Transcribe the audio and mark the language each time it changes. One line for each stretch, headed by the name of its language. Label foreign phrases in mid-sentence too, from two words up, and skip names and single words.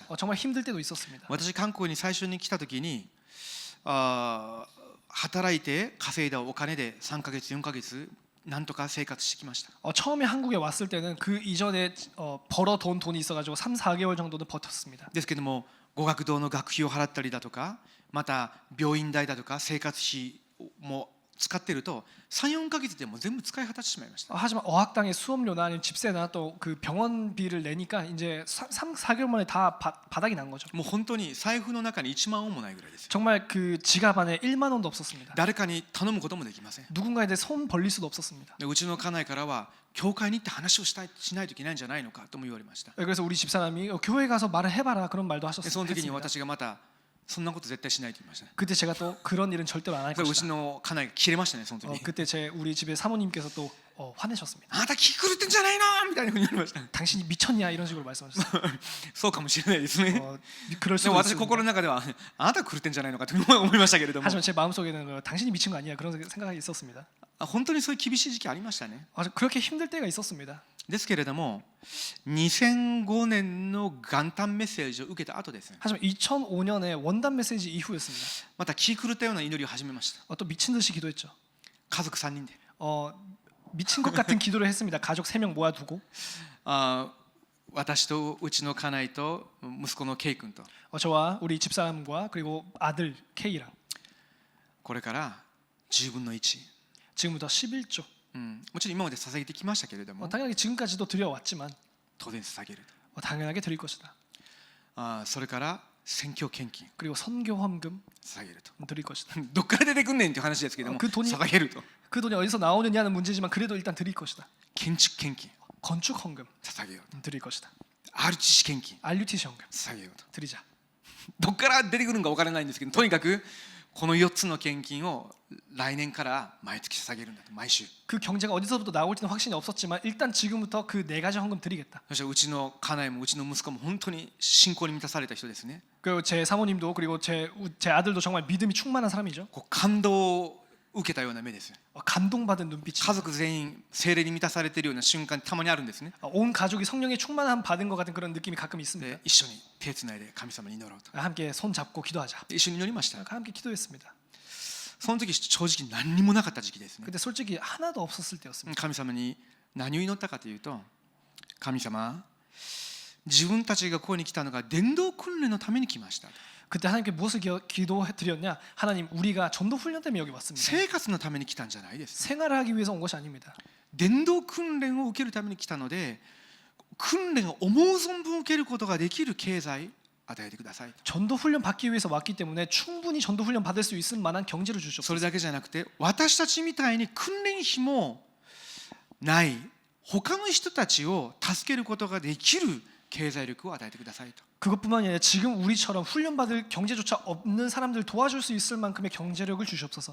Korean: 정말 힘들 때도 있었습니다.
Japanese: 私韓国に最初に来た時に働いて稼いだお金で3ヶ月4ヶ月なんとか生活してきました。
Korean: 처음에 한국에 왔을 때는 그 이전에 벌어둔 돈이 있어가지고 3, 4개월 정도는 버텼습니다.
Japanese: ですけども語学堂の学費を払ったりだとかまた病院代だとか生活費も使っていると3、4ヶ月でもう全部使い果たしてしまいました。
Korean: 하지만 어학당의 수업료나 아니면 집세나 또 그 병원비를 내니까 이제 3, 4개월 만에 다 바닥이 난 거죠.
Japanese: もう本当に財布の中に1万ウォンもないぐらいですよ。
Korean: 정말 그 지갑 안에 1만 원도 없었습니다.
Japanese: 誰かに頼むこともできません。
Korean: 누군가에 대해 손 벌릴 수도 없었습니다.
Japanese: でうちの家内からは教会に行って話をしないといけないんじゃないのかとも言われました。
Korean: 그래서 우리 집사람이 교회 가서 말을 해봐라 그런 말도
Japanese: でその時に
Korean: 하셨습니다.
Japanese: 私がまたそんなこと絶対しないと言いました。
Korean: 그때 제가 또 그런 일은 절대로 안 할
Japanese: これうち
Korean: 것이다.
Japanese: の家内が切れましたね、その時に。
Korean: 그때 우리 집의 사모님께서 또 화내셨습니다.
Japanese: あなた気狂ってんじゃないのみたいなふうに言われました。
Korean: 당신이 미쳤냐 이런 식으로 말씀하셨어요.
Japanese: そうかもしれないですね。
Korean: 그럴
Japanese: で
Korean: 수도
Japanese: も私
Korean: 있습니다.
Japanese: 心の中ではあなた狂ってんじゃないのかと思いましたけれども、
Korean: 하지만 제 마음속에는 당신이 미친 거 아니야 그런 생각이 있었습니다.
Japanese: 本当にそういう厳しい時期ありましたね。
Korean: 그렇게 힘들 때가 있었습니다.
Japanese: ですけれども2005年の元旦メッセージを受けた後ですね、
Korean: 하지만 2005년에 원단 메시지 이후였습니다.
Japanese: また気狂ったような祈りを始めました。
Korean: 또 미친 듯이 기도했죠.
Japanese: 家族3人で
Korean: 미친 것 같은 기도를 했습니다. 가족 3명 모아두고
Japanese: 私とうちの家内と息子のケイ君と
Korean: 저와 우리 집사람과 그리고 아들 K랑
Japanese: これから10分の1、
Korean: 지금부터 11조
Japanese: もちろん今まで捧げてきましたけれども
Korean: 당연히 지금까지도 드려왔지만
Japanese: 当然捧げる
Korean: 당연하게 드릴 것이다.
Japanese: と、それから選挙献金
Korean: 그리고 선교 헌금
Japanese: 捧げると。
Korean: 드릴 것이다.
Japanese: どっから出てくんねんっていう話ですけども、
Korean: 그 돈이
Japanese: 捧げると。
Korean: 그 돈이 어디서 나오느냐는 문제지만 그래도 일단 드릴 것이다.
Japanese: 建築献金
Korean: 건축 헌금
Japanese: 捧げようと。
Korean: 드릴 것이다.
Japanese: RTC 献金
Korean: RUTC 헌금
Japanese: 捧げようと。
Korean: 드리자.
Japanese: どっから出てくるのか分からないんですけど、とにかくこの4つの献金を来年から毎月捧げるんだと、毎週。
Korean: 그 경제가 어디서부터 나올지는 확신이 없었지만 일단 지금부터 그 4가지 헌금 드리겠다.
Japanese: そしてうちの家内もうちの息子も本当に信仰に満たされた人ですね。
Korean: 그리고 제 사모님도 그리고 제 아들도 정말 믿음이 충만한 사람이죠.
Japanese: こう感動を受けたような目ですよ。
Korean: 감동받은 눈빛이
Japanese: 家族全員聖霊に満たされているような瞬間たまにあるんですね。
Korean: 온 가족이 성령의 충만함 받은 것 같은 그런 느낌이 가끔 있습니다.
Japanese: で一緒に手つないで神様に祈ろうと。
Korean: 함께 손 잡고 기도하자.
Japanese: で一緒に祈りました。
Korean: 함께 기도했습니다.
Japanese: その時正直何にもなかった時期ですね。
Korean: 근데 솔직히 하나도 없었을 때였습니다.
Japanese: 神様に何を祈ったかというと、神様、自分たちがここに来たのが伝道訓練のために来ました。
Korean: 그때 하나님께 무엇을 기도드렸냐? 하나님, 우리가 전도 훈련 때문에 여기 왔습니다.
Japanese: 生活のために来たんじゃないです。
Korean: 생활을 하기 위해서 온 것이 아닙니다.
Japanese: 伝道訓練を受けるために来たので、訓練を思う存分受けることができる経済与えてください。
Korean: 전도 훈련 받기 위해서 왔기 때문에 충분히 전도 훈련 받을 수 있을 만한 경제를
Japanese: そ
Korean: 주시옵소서.
Japanese: れだけじゃなくて、私たちみたいに訓練費もない他の人たちを助けることができる経済力を与えてくださいと。
Korean: 그것뿐만이 아니라 지금 우리처럼 훈련받을 경제조차 없는 사람들 도와줄 수 있을 만큼의 경제력을 주시옵소서.